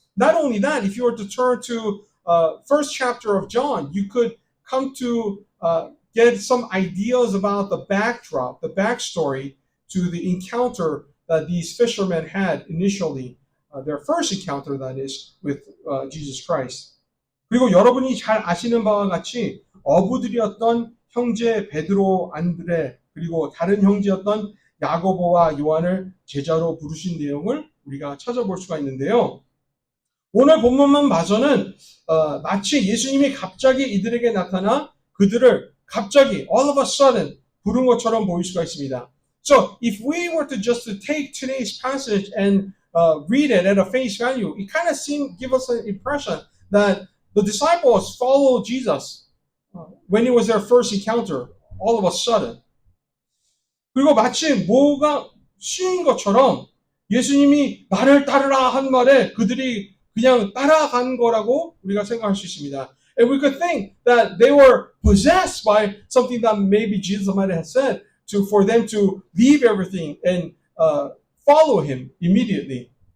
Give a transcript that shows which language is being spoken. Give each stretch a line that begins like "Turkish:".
English: Not only that, if you were to turn to first chapter of John, you could come to get some ideas about the backdrop, the backstory to the encounter that these fishermen had initially, their first encounter, that is, with Jesus Christ.
Korean: 그리고 여러분이 잘 아시는 바와 같이 어부들이었던 형제 베드로, 안드레, 그리고 다른 형제였던 야고보와 요한을 제자로 부르신 내용을 우리가 찾아볼 수가 있는데요. 오늘 본문만 봐서는 마치 예수님이 갑자기 이들에게 나타나 그들을 갑자기
English: all of a sudden
Korean: 부른 것처럼 보일 수가 있습니다.
English: So if we were to just to take today's passage and read it at a face value, it kind of give us an impression that the disciples followed Jesus when it was their first encounter, all of a sudden.
Korean: 그리고 마치 뭐가 쉬운 것처럼 예수님이 나를 따르라 한 말에 그들이 그냥 따라간 거라고 우리가 생각할 수 있습니다.
English: And we could think that they were possessed by something that maybe Jesus might have said for them to leave everything and follow him immediately.